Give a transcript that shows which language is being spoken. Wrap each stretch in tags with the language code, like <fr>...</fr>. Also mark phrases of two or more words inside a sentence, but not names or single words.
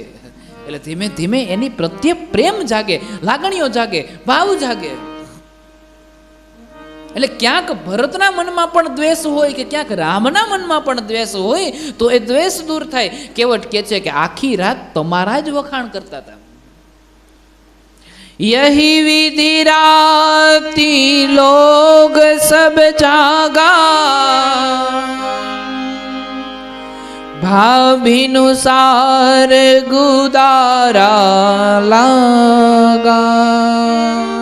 <gu>એટલે ધીમે ધીમે એની પ્રત્યે પ્રેમ જાગે, લાગણીઓ જાગે, ભાવ જાગે. એટલે ક્યાંક ભરતના મનમાં પણ દ્વેષ હોય કે ક્યાંક રામના મનમાં પણ દ્વેષ હોય તો એ દ્વેષ દૂર થાય. કેવટ કહે છે કે આખી રાત તમારા જ વખાણ કરતા હતા.</gu> <awa>यही विधि राती लोग सब जागा भाभिनुसार गुदारा लागा</awa>